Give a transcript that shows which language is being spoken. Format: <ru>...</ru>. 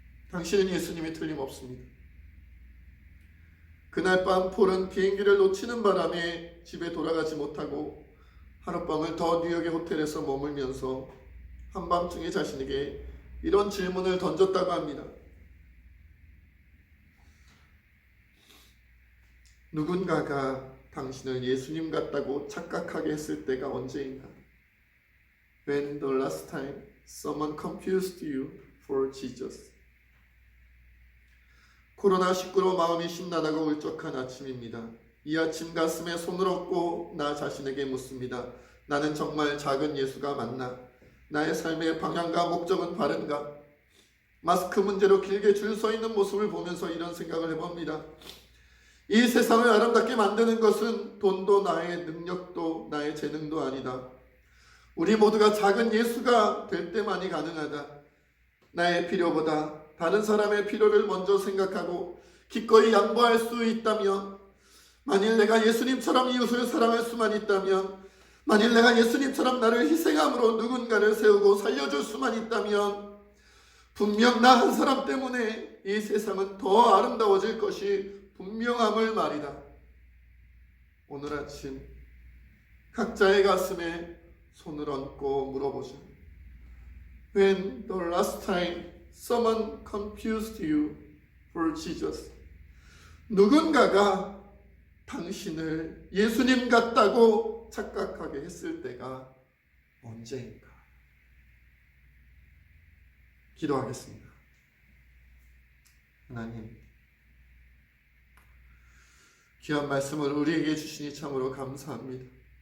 <ko>당신은 예수님이 틀림없습니다. 그날 밤 폴은 비행기를 놓치는 바람에 집에 돌아가지 못하고 하룻밤을 더 뉴욕의 호텔에서 머물면서 한밤중에 자신에게 이런 질문을 던졌다고 합니다. 누군가가 당신을 예수님 같다고 착각하게 했을 때가 언제인가?</ko> <en>When the last time someone confused you for Jesus?</en> <ko>코로나19로 마음이 심란하고 울적한 아침입니다. 이 아침 가슴에 손을 얹고 나 자신에게 묻습니다. 나는 정말 작은 예수가 맞나? 나의 삶의 방향과 목적은 바른가? 마스크 문제로 길게 줄 서 있는 모습을 보면서 이런 생각을 해봅니다. 이 세상을 아름답게 만드는 것은 돈도 나의 능력도 나의 재능도 아니다. 우리 모두가 작은 예수가 될 때만이 가능하다. 나의 필요보다 다른 사람의 필요를 먼저 생각하고 기꺼이 양보할 수 있다면, 만일 내가 예수님처럼 이웃을 사랑할 수만 있다면, 만일 내가 예수님처럼 나를 희생함으로 누군가를 세우고 살려줄 수만 있다면, 분명 나 한 사람 때문에 이 세상은 더 아름다워질 것이 분명함을 말이다. 오늘 아침 각자의 가슴에 손을 얹고 물어보자.</ko> <en>When the last time someone confused you for Jesus?</en> <ko>누군가가 당신을 예수님 같다고 착각하게 했을 때가 언제인가? 기도하겠습니다. 하나님, 귀한 말씀을 우리에게 주시니 참으로 감사합니다.</ko>